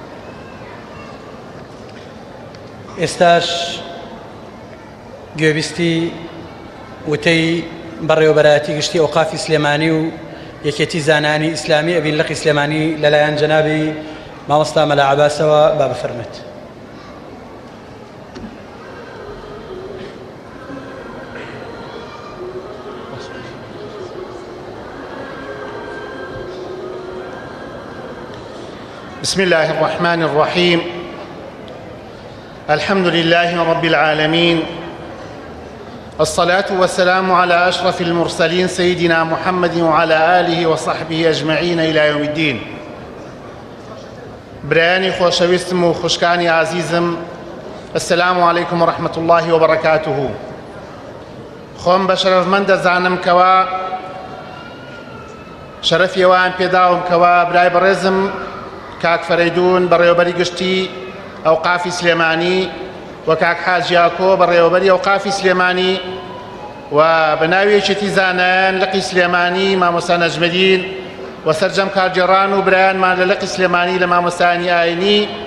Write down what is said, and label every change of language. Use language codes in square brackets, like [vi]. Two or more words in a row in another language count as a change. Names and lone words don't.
[ckb] ئێستاش گوێبیستی وتەی بەڕێوەبەرایەتی گشتی ئەوقافی سلێمانی و یەکێتی زانانی ئیسلامی ئەبین لەقی سلێمانی لەلایەن جەنابی مامۆستا مەلا عەباسەوە با بفەرمێت. [ar] بسم الله الرحمن الرحيم. الحمد لله رب العالمين، الصلاة والسلام على أشرف المرسلين سيدنا محمد وعلى آله وصحبه أجمعين إلى يوم الدين. [ckb] برياني خوشويستم وخشكاني عزيزم، [ar] السلام عليكم ورحمة الله وبركاته. [ckb] خۆم بە شەرەفمەند دەزانم کەوا شەرەفی ئەوان پێداوم کەوا برای بەڕێزم کاک فەرەیدون بەڕێوەبەری گشتی ئەوقافی سلێمانی و کاک حاجیاکۆ بەڕێوەبەری ئەوقافی سلێمانی و بە ناوی یەکێتی زانایان لەقی سلێمانی مامۆستا نەجمەدین و سەرجەم کارگێڕان و برایانمان لە لەقی سلێمانی لە مامۆستایانی ئاینی